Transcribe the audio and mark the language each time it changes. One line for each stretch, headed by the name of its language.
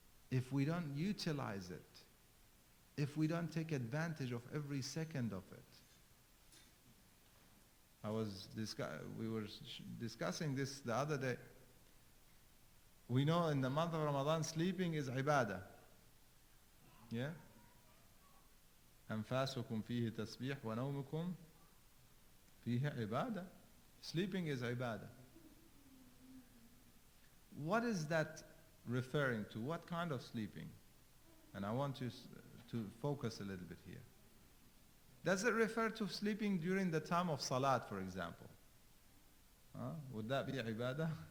English: If we don't utilize it, if we don't take advantage of every second of it. We were discussing this the other day. We know in the month of Ramadan, sleeping is ibadah. Yeah?
Arabic: أنفاسكم فيه تسبيح ونومكم فيه عبادة.
English: Sleeping is ibadah. What is that referring to? What kind of sleeping? And I want you to focus a little bit here. Does it refer to sleeping during the time of salat, for example? Would that be ibadah?